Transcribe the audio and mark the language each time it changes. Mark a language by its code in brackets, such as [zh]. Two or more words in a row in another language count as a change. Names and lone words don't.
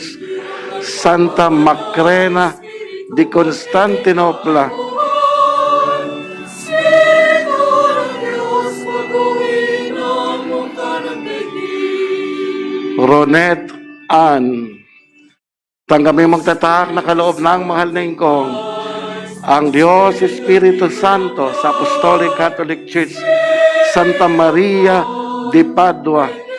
[tl] Santa Macrina de Constantinopla, Ronette Ann, tanggapin magtatak na kaloob ng mahal na ingkong ang Diyos, Espiritu Santo sa Apostolic Catholic Church. Santa Maria de Padua,